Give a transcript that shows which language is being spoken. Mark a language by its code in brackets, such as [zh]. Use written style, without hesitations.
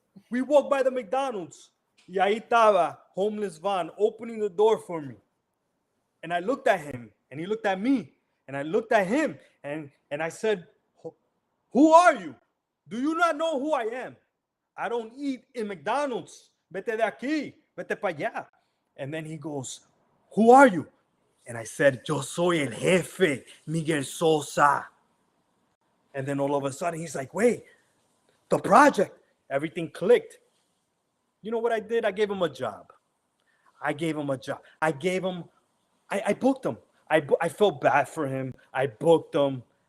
[en] We walked by the McDonald's. [es] Y ahí estaba [en] Homeless Vaughn opening the door for me. And I looked at him, and he looked at me, and I looked at him, and I said, "Who are you? Do you not know who I am? I don't eat in McDonald's. [es] Vete de aquí, vete para allá." [en] And then he goes, "Who are you?" And I said, [es] "Yo soy el jefe, [en] Miguel Sosa." And then all of a sudden, he's like, "Wait, the project." Everything clicked. You know what I did? I gave him a job. I booked him. I felt bad for him. I booked him.